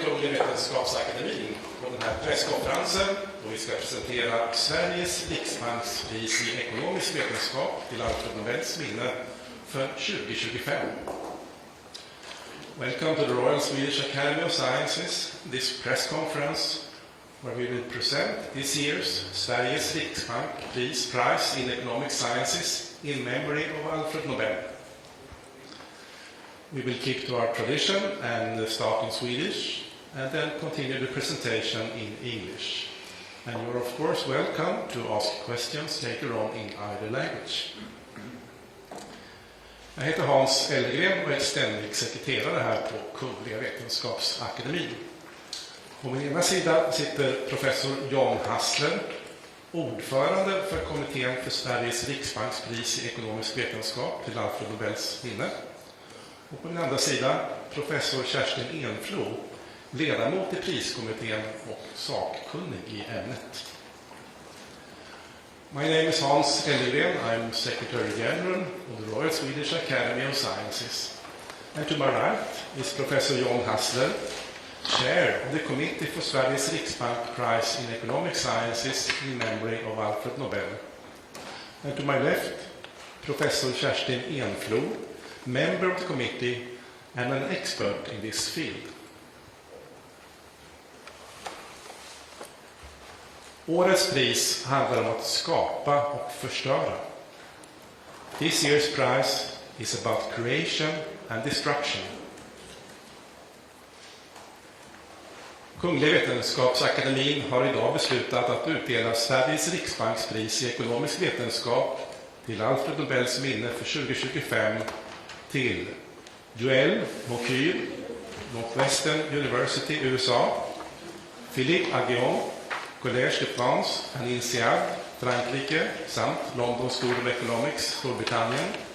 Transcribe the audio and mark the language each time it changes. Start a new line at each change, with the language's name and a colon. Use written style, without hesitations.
Swedish: Vetenskapsakademin på den här presskonferensen då vi ska presentera Sveriges riksbankspris i ekonomisk vetenskap till Alfred Nobels minne för 2025.
English: Welcome to the Royal Swedish Academy of Sciences, this press conference where we will present this year's Sveriges riksbankspris prize in economic sciences in memory of Alfred Nobel. We will keep to our tradition and start in Swedish and then continue the presentation in English. And you're of course welcome to ask questions later on in either language.
Swedish: Jag heter Hans Ellegren och är ständig sekreterare här på Kungliga Vetenskapsakademin. På min ena sida sitter professor John Hassler, ordförande för kommittén för Sveriges riksbankspris i ekonomisk vetenskap till Alfred Nobels minne. Och på min andra sida professor Kerstin Enflo, ledamot i priskommittén och sakkunnig i ämnet.
English: My name is Hans Ellegren. I'm Secretary General of the Royal Swedish Academy of Sciences. And to my right is Professor John Hassler, Chair of the Committee for Sveriges Riksbank Prize in Economic Sciences in memory of Alfred Nobel. And to my left, Professor Kerstin Enflo, member of the committee and an expert in this field.
Swedish: Årets pris handlar om att skapa och förstöra.
English: This year's prize is about creation and destruction.
Swedish: Kungliga Vetenskapsakademin har idag beslutat att utdela Sveriges riksbankspris i ekonomisk vetenskap till Alfred Nobels minne för 2025 till Joël Mokyr, Northwestern University, USA, Philippe Aghion, Collège de France and INSEAD, Frankrike, samt London School of Economics, Storbritannien,